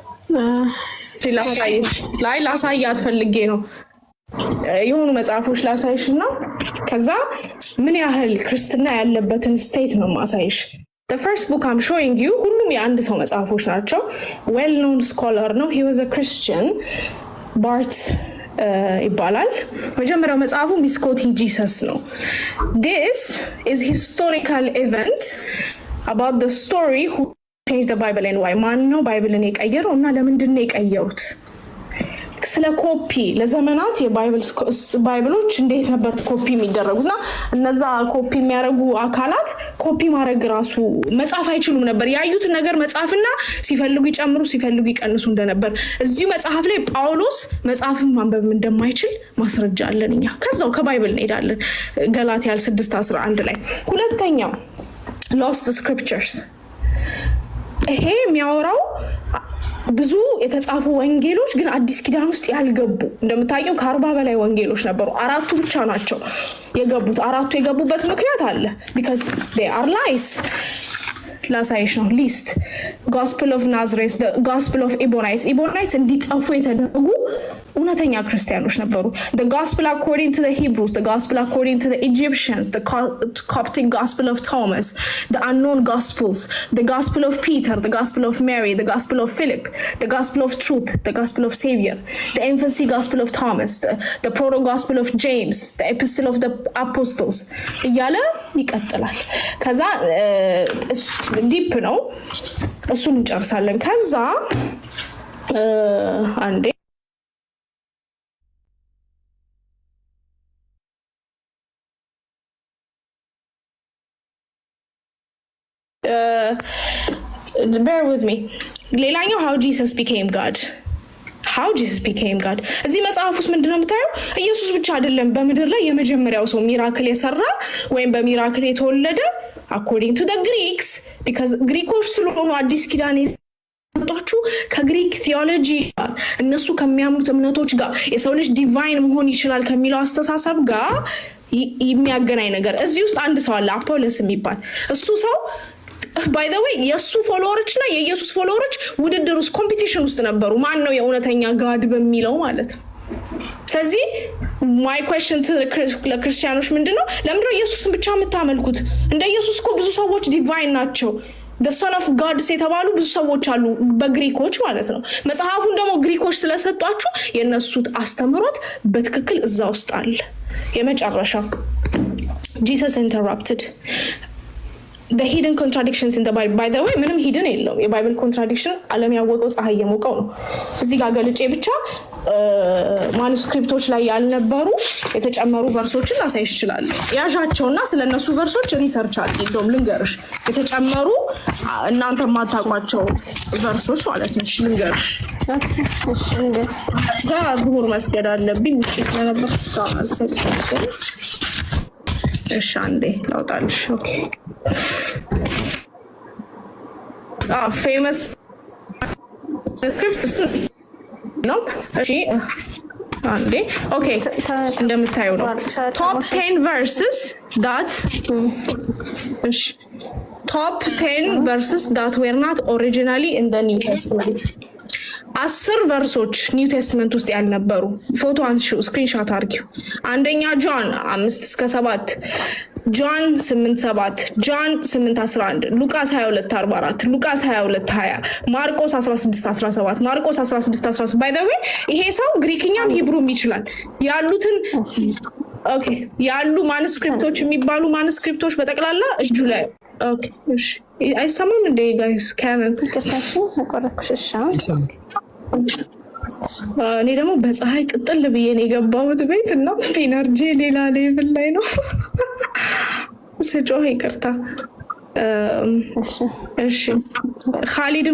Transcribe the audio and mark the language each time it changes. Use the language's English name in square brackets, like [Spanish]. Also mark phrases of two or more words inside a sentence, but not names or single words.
[Amharic] ላሳያት ፈልጌ ነው የሆኑ መጽሐፎች ላሳይሽና ከዛ ምን ያህል ክርስትና ያለበትን ስቴት ነው ማሳይሽ። [English] The first book I'm showing you [Amharic] ሁሉም የአንድ ሰው መጽሐፎች ናቸው። [English] well known scholar [Amharic] ነው. [English] He was a Christian. [Amharic] Bart ይባላል። መጀመሪያው መጽሐፉ Misquoting Jesus ነው. [English] This is historical event about the story who changed the Bible and why. [Amharic] ማን ነው ባይብልን የቀየረው እና ለምንድን ነው የቀየሩት? ስለ ኮፒ ለዘመናት የባይብሎች እንዴት ነበር ኮፒ የሚደረጉና እነዛ ኮፒ የሚያደርጉ አካላት ኮፒ ማድረግ ራሱ መጻፍ አይችሉም ነበር። ያዩትን ነገር መጻፍና ሲፈልጉ ይጨምሩ ሲፈልጉ ይቀንሱ እንደነበር እዚሁ መጽሐፍ ላይ ጳውሎስ መጽሐፍን ማንበብ እንደማይችል ማስረጃ አለን እኛ። ከዛው ከባይብል እንሄዳለን ገላትያ 6:11 ላይ። ሁለተኛው [English] lost scriptures [Amharic] ይሄ የሚያወራው ብዙ የተጻፉ ወንጌሎች ግን አዲስ ኪዳን ውስጥ ያልገቡ እንደምታየው ከ40 በላይ ወንጌሎች ነበሩ። አራቱ ብቻ ናቸው የገቡት። አራቱ የገቡበት ምክንያት አለ [English] because they are lies. [Amharic] ላሳይሽ ነው ሊስት gospel of Nazareth, the gospel of Ebionites እንዲጠፉ የተደረጉ እውነተኛ ክርስቲያኖች ነበሩ። the gospel according to the Hebrews, the gospel according to the Egyptians, the Coptic gospel of Thomas, the unknown gospels, the gospel of Peter, the gospel of Mary, the gospel of Philip, the gospel of truth, the gospel of Savior, the infancy gospel of Thomas, the proto gospel of James, the epistle of the apostles እያለ ይቀጥላል። ከዛ ዲፕ ነው እሱን እንጨርሳለን። ከዛ አንዴ [English] bear with me [Amharic] ሌላኛው how Jesus became God. እዚህ መጽሐፍ ውስጥ ምንድነው የምታየው? ኢየሱስ ብቻ አይደለም በምድር ላይ የመጀመሪያው ሰው ሚራክል የሰራ ወይም በሚራክል የተወለደ [English] according to the Greeks because [Amharic] ግሪኮች ስለሆኑ አዲስ ኪዳን የሰጧችሁ ከግሪክ ቲዮሎጂ ጋር እነሱ ከሚያምኑት እምነቶች ጋር የሰው ልጅ ዲቫይን መሆን ይችላል ከሚለው አስተሳሰብ ጋር የሚያገናኝ ነገር እዚህ ውስጥ አንድ ሰው አለ አፖሎስ የሚባል እሱ ሰው [English] by the way [Amharic] የሱ ፎሎወሮች እና የኢየሱስ ፎሎወሮች ውድድር ውስጥ ኮምፒቲሽን ውስጥ ነበሩ ማን ነው የእውነተኛ ጋድ በሚለው ማለት ነው። ስለዚህ [English] my question to [Amharic] ለክርስቲያኖች ምንድነው ለምንድነው ኢየሱስን ብቻ የምታመልኩት? እንደ ኢየሱስ እኮ ብዙ ሰዎች ዲቫይን ናቸው። [English] the son of god [Amharic] የተባሉ ብዙ ሰዎች አሉ በግሪኮች ማለት ነው። መጽሐፉን ደግሞ ግሪኮች ስለሰጧችሁ የነሱት አስተምሮት በትክክል እዛ ውስጥ አለ። የመጨረሻው Jesus interrupted the hidden contradictions in the Bible. [English] By the way [Amharic] ምንም ሂድን የለውም የባይብል ኮንትራዲክሽን ዓለም ያወቀው ፀሐይ የሞቀው ነው። እዚህ ጋር ገልጬ ብቻ ማኑስክሪፕቶች ላይ ያልነበሩ የተጨመሩ ቨርሶችን ላሳይሽ ይችላል። ያዣቸውና ስለነሱ ቨርሶች ሪሰርች አድርጌም ልንገርሽ የተጨመሩ እናንተ ማታቋቸው ቨርሶች ማለት ነው። ልንገርሽ እሺ ዛ ዙሁር መስገድ አለብኝ ውጪ ስለነበር ታውቃል ሰጥተሽ እሺ አንዴ ላውጣልሽ። ኦኬ [English] famous [Amharic] ነው እሺ አንዴ ኦኬ እንደምታዩ ነው [English] top 10 verses that እሺ top 10 verses that were not originally in the New Testament [Amharic] 10 ቨርሶች ኒው ቴስትመንት ውስጥ ያልነበሩ ፎቶ አንሺው ስክሪንሾት አድርጊው። አንደኛ ጆን 5-7 ጆን 8-7 ጆን 8-11 ሉቃስ 22-44 ሉቃስ 22-20 ማርቆስ 16-17 ማርቆስ 16-17 [English] by the way [Amharic] ይሄ ሰው ግሪክኛም ሂብሩም ይችላል ያሉትን ኦኬ ያሉ ማኑስክሪፕቶች የሚባሉ ማኑስክሪፕቶች በጠቅላላ እጁ ላይ ኦኬ እሺ አይሰማም እንዴ ጋይስ ካናን ተከታተሉ አቆረኩሽሻ እኔ ደግሞ በፀሐይ ቅጥል ብዬ ነው የገባሁት ቤት እና ኢነርጂ ሌላ ሌቭል ላይ ነው ስጮህ ይቅርታ እሺ ካሊድን